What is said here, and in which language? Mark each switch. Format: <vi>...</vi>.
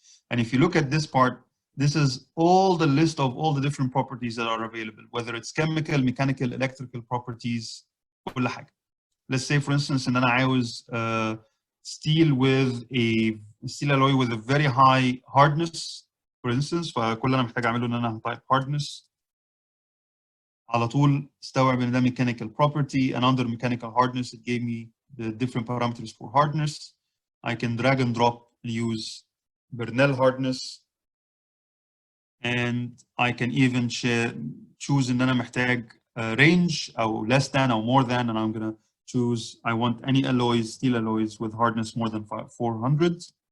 <en>And if you look at this part, this is all the list of all the different properties that are available, whether it's chemical, mechanical, electrical properties,</en> <ar>كل حاجة.</ar> <en>Let's say, for instance,</en> <ar>إن أنا عاوز</ar> <en>steel with a steel alloy with a very high hardness, for instance.</en> <ar>فكل اللي أنا محتاج أعمله إن أنا هطيب hardness. على طول استوعب إن ده</ar> <en>mechanical property, and under mechanical hardness, it gave me the different parameters for hardness. I can drag and drop and use Bernal hardness, and I can even choose</en> <ar>ان انا محتاج</ar> <en>range او less than or more than, and I'm gonna choose I want any alloys, steel alloys with hardness more than 400.</en>